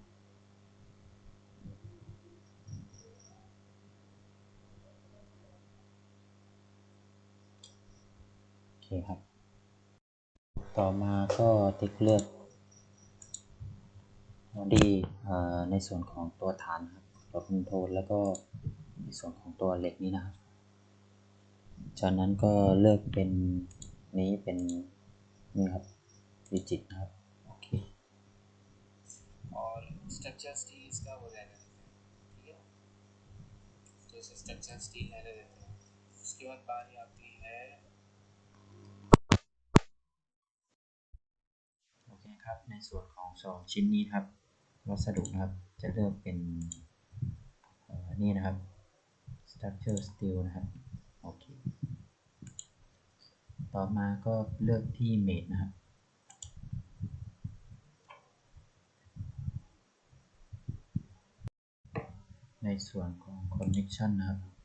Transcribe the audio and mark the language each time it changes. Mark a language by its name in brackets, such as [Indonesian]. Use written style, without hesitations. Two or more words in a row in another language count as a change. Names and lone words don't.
[Thai] โอเคครับต่อมาก็ติ๊กเลือกbody ในส่วนของตัวฐานครับตัวคอนโทรลแล้วก็ในส่วนของตัวเหล็กนี้นะครับจากนั้นก็เลือกเป็นนี้เป็นนี่ครับดิจิตนะครับโอเค [Hindi] और [English] structure steel [Hindi] का वो रहने देते हैं ठीक है तो इसे [English] structure steel [Hindi] रहने देते हैं उसके बाद बारी आती है [Thai] โอเคครับในส่วนของ2ชิ้นนี้ครับวัสดุนะครับจะเลือกเป็นนี่นะครับ [English] structure steel [Thai] นะครับโอเคต่อมาก็เลือกที่ mate นะครับในส่วนของ connection นะครับ